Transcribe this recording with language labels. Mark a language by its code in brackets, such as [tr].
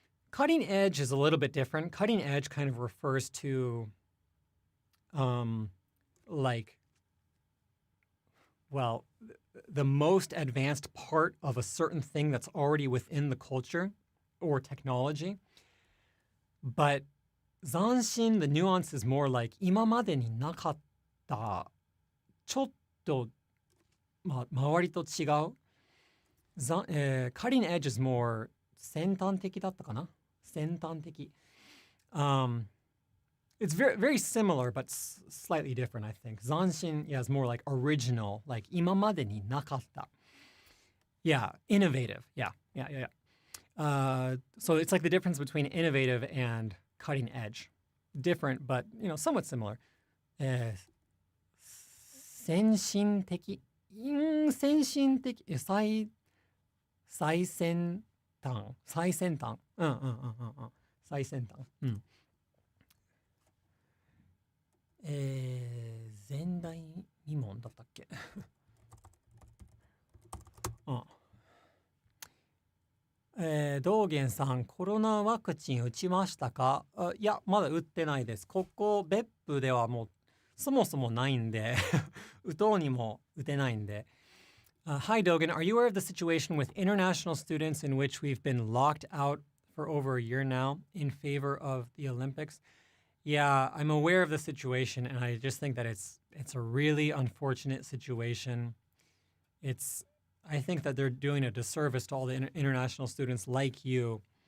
[en] Cutting edge is a little bit different. Cutting edge kind of refers to like, well, the most advanced part of a certain thing that's already within the culture or technology. But 斬新, the nuance is more like [ja] 今までになかったちょっと、周りと違う。 [en] cutting edge is more [ja] 先端的だったかな。先端的。 [en] It's very, very similar, but slightly different, I think. 斬新 is more like original, like [ja] 今までになかった。 [en] Yeah, innovative. Yeah. So it's like the difference between innovative and cutting edge. Different, but, somewhat similar. [ja] 先進的。先進的。最先端。最先端。最先端。前代未聞だったっけ道元さん、コロナワクチン打ちましたか？いや、まだ打ってないです。ここ、別府ではもう、そもそもないんで、打とうにも打てないんで。 [en] Hi, Dogen. Are you aware of the situation with international students in which we've been locked out for over a year now in favor of the Olympics? Yeah, I'm aware of the situation, and I just think that it's a really unfortunate situation. I think that they're doing a disservice to all the international students like you.